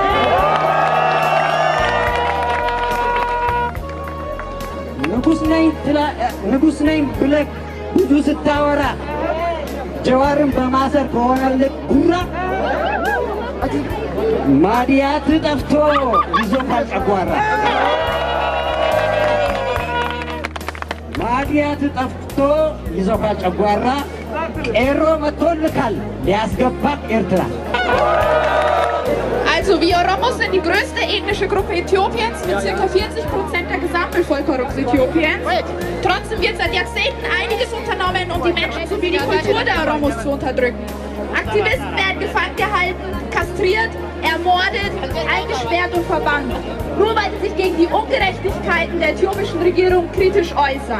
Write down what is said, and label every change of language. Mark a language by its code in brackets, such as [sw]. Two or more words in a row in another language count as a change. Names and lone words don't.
[am] ንጉስ ነኝ ብለህ ብዙ ስታወራ ጀዋርን በማሰር ከሆነልህ ጉራ ማዲያት ጠፍቶ ይዞታል ጨጓራ ማዲያት ጠፍቶ ይዞታል ጨጓራ ቄሮ መጥቶልካል ሊያስገባክ ኤርትራ [de] Also wir Oromos sind die größte ethnische Gruppe Äthiopiens mit ca. 40% der Gesamtbevölkerung Äthiopiens. Trotzdem wird seit Jahrzehnten einiges unternommen, um die Menschen sowie die Kultur der Oromos zu unterdrücken. Aktivisten werden gefangen gehalten, kastriert, ermordet, eingesperrt und verbannt, nur weil sie sich gegen die Ungerechtigkeiten der äthiopischen Regierung kritisch äußern.